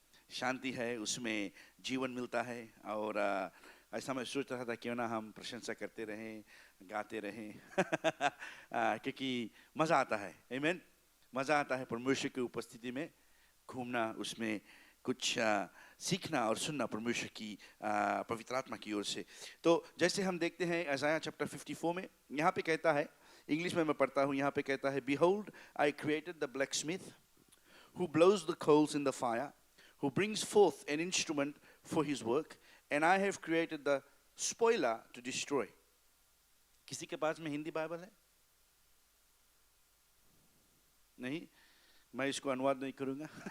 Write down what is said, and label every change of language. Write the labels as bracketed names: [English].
[Hindi] शांति है, उसमें जीवन मिलता है। और ऐसा मैं सोच रहा था क्यों ना हम प्रशंसा करते रहें, गाते रहें क्योंकि मज़ा आता है। आमीन। मज़ा आता है परमेश्वर की उपस्थिति में घूमना, उसमें कुछ सीखना और सुनना परमेश्वर की पवित्र आत्मा की ओर से। तो जैसे हम देखते हैं इज़ाया चैप्टर 54 में, यहाँ पे कहता है, [English] English में मैं पढ़ता हूँ, यहाँ पे कहता है, Behold, I created the blacksmith who blows the coals in the fire, who brings forth an instrument for his work, and I have created the spoiler to destroy. [Hindi] किसी के पास में हिंदी बाइबल है? नहीं, मैं इसको अनुवाद नहीं करूँगा।